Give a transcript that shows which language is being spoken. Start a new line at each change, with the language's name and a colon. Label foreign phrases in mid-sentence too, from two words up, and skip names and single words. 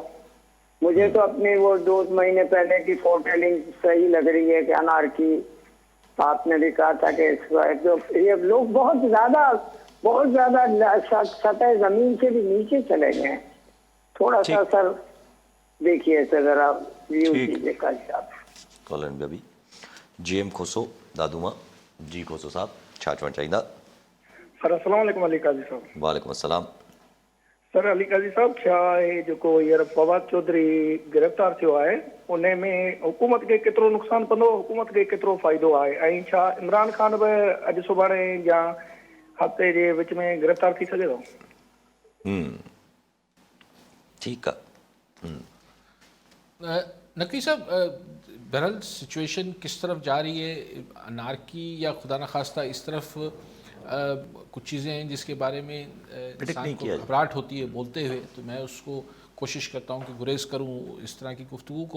Urdu: مجھے تو اپنے وہ 2 مہینے پہلے کی فورٹیلنگ صحیح لگ رہی ہے کہ انارکی، آپ نے بھی کہا تھا کہ جو یہ لوگ بہت زیادہ سطح زمین سے بھی نیچے چلے گئے ہیں. تھوڑا سا سر دیکھیے سر، ذرا ویو کیجیے قاضی صاحب. کالر میں ابھی GM کھوسو دادوما.
Sindhi: जी खोसो साहब छा चवणु चाहींदा? सर
Arabic: السلام عليكم
Sindhi: अली काजी साहब।
Arabic: وعليكم السلام.
Sindhi: सर अली काजी साहब, छा आहे जेको हींअर फवाद चौधरी गिरफ़्तार थियो आहे उन में हुकूमत खे केतिरो नुक़सानु पवंदो, हुकूमत खे केतिरो फ़ाइदो आहे, ऐं छा इमरान ख़ान बि अॼु सुभाणे या हफ़्ते जे विच में गिरफ़्तार थी सघे थो? ठीकु आहे।
Urdu: نقوی صاحب، بہرحال سچویشن کس طرف جا رہی ہے، انارکی یا خدا نہ خواستہ اس طرف کچھ چیزیں ہیں جس کے بارے میں انسان کو گھبراہٹ ہوتی ہے بولتے ہوئے، تو میں اس کو کوشش کرتا ہوں کہ گریز کروں اس طرح کی گفتگو کو.